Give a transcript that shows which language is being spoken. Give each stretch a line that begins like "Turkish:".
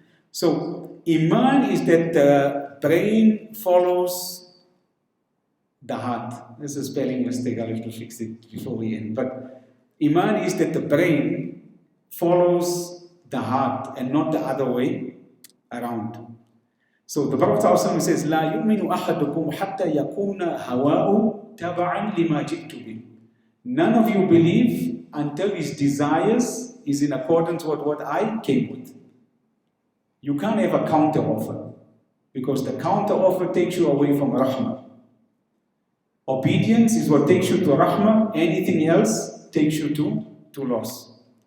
English: So, iman is that the brain follows the heart. This is a spelling mistake. I'll have to fix it before we end. But iman is that the brain follows the heart and not the other way around. So the Prophet ﷺ says,
Arabic: لا يؤمن أحدكم حتى يكون هواؤه تبعا لما جئت به.
English: None of you believe until his desires is in accordance with what I came with. You can't have a counter offer, because the counter offer takes you away from rahmah. Obedience is what takes you to rahmah, anything else takes you to loss.